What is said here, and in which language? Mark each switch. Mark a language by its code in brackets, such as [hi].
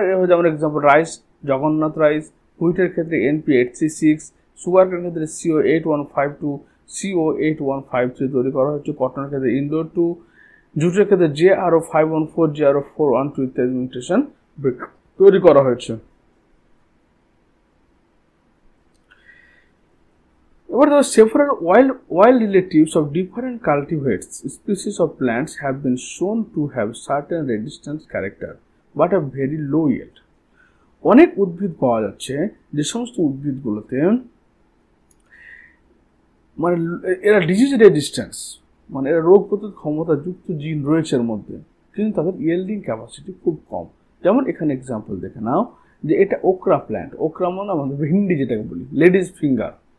[bn] যেমন example rice, Jagannath rice, হুইটের ক্ষেত্রে NP836, sugar কেনের ক্ষেত্রে CO8152, CO8153 তৈরি করা হয়েছে। কটনের ক্ষেত্রে ইন্দোর 2, জুটের ক্ষেত্রে JRO514, JRO412 ইত্যাদি মিউটেশন তৈরি করা হয়েছে। [en] এবার several wild relatives of different cultivates species of plants have been shown to have certain resistance character but a very low yield. [bn] অনেক উদ্ভিদ পাওয়া যাচ্ছে যে সমস্ত উদ্ভিদগুলোতে মানে এরা ডিজিজ রেজিস্ট্যান্স মানে এরা রোগ প্রতিরোধ ক্ষমতা যুক্ত জিন রয়েছে এর মধ্যে, কিন্তু তাদের ইয়েল্ডিং ক্যাপাসিটি খুব কম। যেমন এখানে এক্সাম্পল দেখে নাও যে এটা ওকরা প্ল্যান্ট, ওকরা মানে আমাদের ভিন্ডি যেটাকে বলি, লেডিস ফিঙ্গার।